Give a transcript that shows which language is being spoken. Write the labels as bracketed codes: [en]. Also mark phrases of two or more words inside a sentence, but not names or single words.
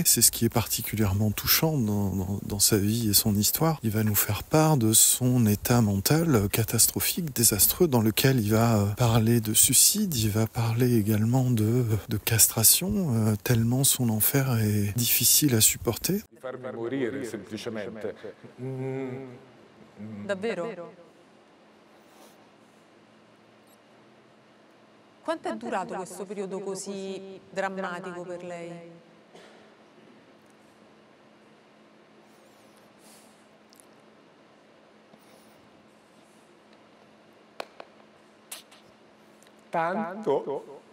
[fr] C'est ce qui est particulièrement touchant dans sa vie et son histoire. Il va nous faire part de son état mental catastrophique, désastreux, dans lequel il va parler de suicide, il va parler également de castration, tellement son enfer est difficile à supporter. [it] Farmi morire semplicemente. Davvero? Quanto è durato questo periodo così drammatico per lei? Tanto.